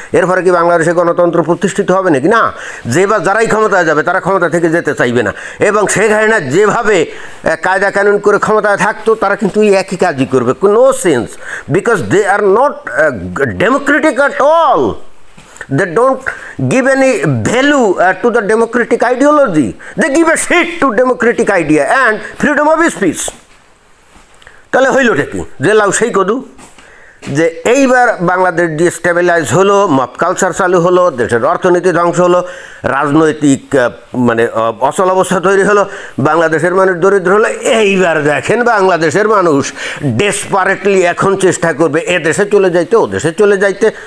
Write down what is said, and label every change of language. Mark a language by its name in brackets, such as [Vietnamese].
[Bangla] এরপরে কি বাংলাদেশে গণতন্ত্র প্রতিষ্ঠিত হবে নাকি? না, যারাই ক্ষমতায় যাবে তারা ক্ষমতা থেকে যেতে চাইবে না। এবং শেখ হাসিনা যেভাবে কায়দা কানুন করে ক্ষমতায় থাকতো তারা কিন্তু এই একই কাজই করবে। [English] No sense, because they are not democratic at all. They don't give any value to the democratic ideology. They give a shit to democratic idea and freedom of speech. [Bangla] তাহলে হইলটা কি? যে লাউ সেই কদু, যে এইবার বাংলাদেশ ডিস্টেবিলাইজ হলো, মব কালচার চালু হলো, দেশের অর্থনীতি ধ্বংস হলো, রাজনৈতিক মানে অচল অবস্থা তৈরি হলো, বাংলাদেশের মানুষ দরিদ্র হলো। এইবার দেখেন বাংলাদেশের মানুষ ডেসপারেটলি এখন চেষ্টা করবে এ দেশে চলে যাইতে, ও দেশে চলে যাইতে।